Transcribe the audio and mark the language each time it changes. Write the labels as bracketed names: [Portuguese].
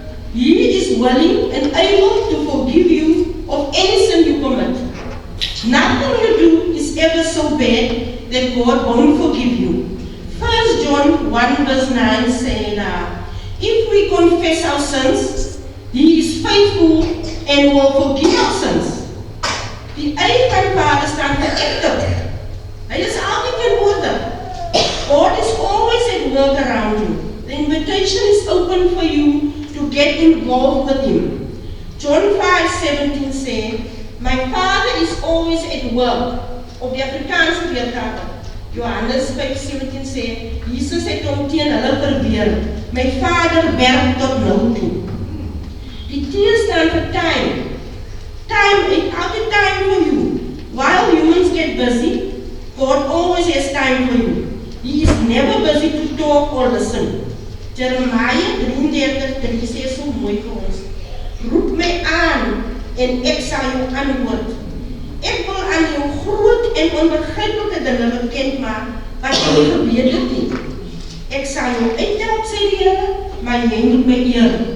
[English] He is willing and able to forgive you of any sin you commit. Nothing you do is ever so bad that God won't forgive you. 1 John 1 verse 9 says that if we confess our sins, He is faithful and will forgive our sins. [Afrikaans] Die eie van Vader staan vir ekte. Hy is altyd teenwoordig. God [English] invitation is open for you to get involved with Him. John 5:17 says, "My Father is always at work." [Afrikaans] Op die Afrikaanse weergawe. Johannes 5:17 sê, Jesus het hom teen hulle verweer. My Vader werk tot nou toe. Die T staan vir time. [English] Time, it has a time for you. While humans get busy, God always has time for you. He is never busy to talk or listen. [Afrikaans] Jeremiah 33:3 sê so mooi vir ons. Roep my aan en ek sal jou antwoord. Ek wil aan jou groot en onbegryplike dinge bekend maak wat jy nie geweet het nie. Ek sal jou uithelp, sê die Here, maar jy moet my eer.